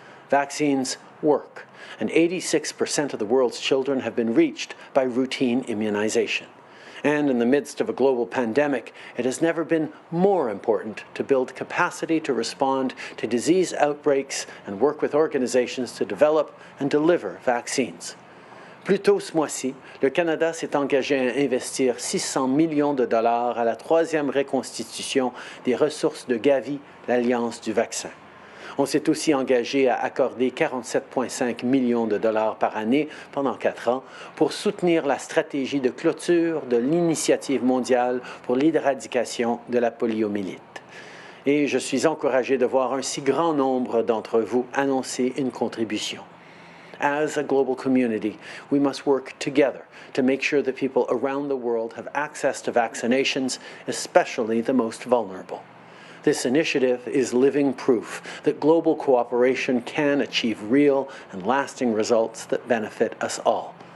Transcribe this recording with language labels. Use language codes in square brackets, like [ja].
[en] Vaccines work, and 86% of the world's children have been reached by routine immunization. And in the midst of a global pandemic, it has never been more important to build capacity to respond to disease outbreaks and work with organizations to develop and deliver vaccines. [fr] Plus tôt ce mois-ci, le Canada s'est engagé à investir 600 millions de dollars à la troisième reconstitution des ressources de Gavi, l'Alliance du vaccin. On s'est aussi engagé à accorder 47,5 millions de dollars par année pendant 4 ans pour soutenir la stratégie de clôture de l'Initiative mondiale pour l'éradication de la poliomyélite. Et je suis encouragé de voir un si grand nombre d'entre vous annoncer une contribution. [en] As a global community, we must work together to make sure that people around the world have access to vaccinations, especially the most vulnerable. This initiative is living proof that global cooperation can achieve real and lasting results that benefit us all.